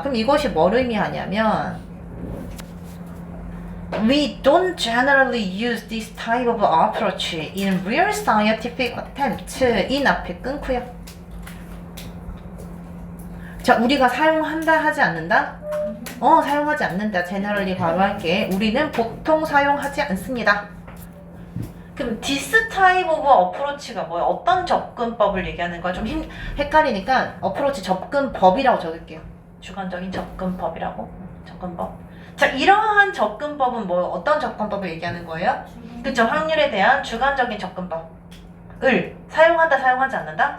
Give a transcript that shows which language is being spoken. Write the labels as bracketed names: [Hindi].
[Korean] 그럼 이것이 뭘 의미하냐면 [English] We don't generally use this type of approach in real scientific attempts. [Korean] 인 앞에 끊고요. 자, 우리가 사용한다 하지 않는다? 사용하지 않는다. generally 괄호할게. 우리는 보통 사용하지 않습니다. 그럼 [English] this type of approach [Korean] 가 뭐야? 어떤 접근법을 얘기하는 거야? 좀 헷갈리니까 approach 접근법이라고 적을게요. 주관적인 접근법이라고. 접근법. 자, 이러한 접근법은 뭐 어떤 접근법을 얘기하는 거예요? 그쵸? 확률에 대한 주관적인 접근법을 사용한다, 사용하지 않는다?